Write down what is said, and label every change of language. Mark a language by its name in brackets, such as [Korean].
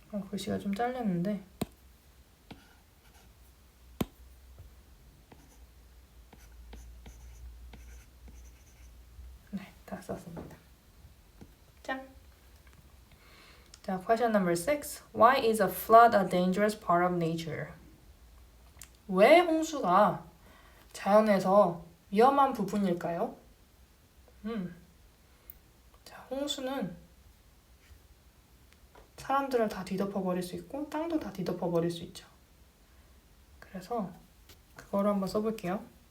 [Korean] 글씨가 좀 잘렸는데 네, 다 썼습니다. 짠! 자, [English] question number 6. Why is a flood a dangerous part of nature? [Korean] 왜 홍수가 자연에서 위험한 부분일까요? 자, 홍수는 사람들을 다 뒤덮어버릴 수 있고 땅도 다 뒤덮어버릴 수 있죠. 그래서 그거를 한번 써볼게요.